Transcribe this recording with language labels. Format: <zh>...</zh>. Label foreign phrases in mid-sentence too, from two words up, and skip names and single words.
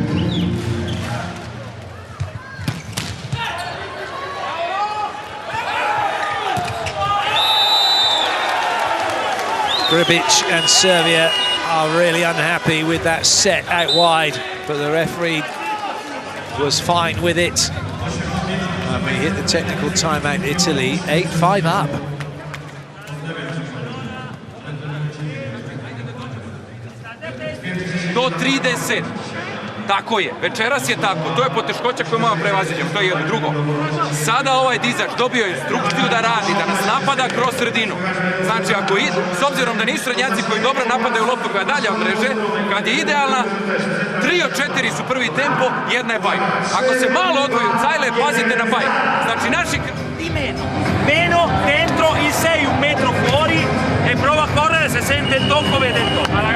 <en>Gribic and Serbia are really unhappy with that set out wide, but the referee was fine with it. And we hit the technical timeout, Italy, 8-5 up.</en> <sr>Do 30. Tako je, večeras je tako, to je poteškoća koju malo prevaziđem, to je jedno. Drugo, sada ovaj dizač dobio instrukciju da radi, da nas napada kroz sredinu. Znači, ako ide, s obzirom da nisu srednjaci koji dobro napadaju loptu koja dalje od mreže, kad je idealna, 3 od 4 su prvi tempo, jedna je bajk. Ako se malo odvoji od cajle, pazite na bajk. Znači, naši...</sr> <it>Meno dentro il 6, 1 metro fuori e prova a correre se sente il tocco, vede il tocco.</it>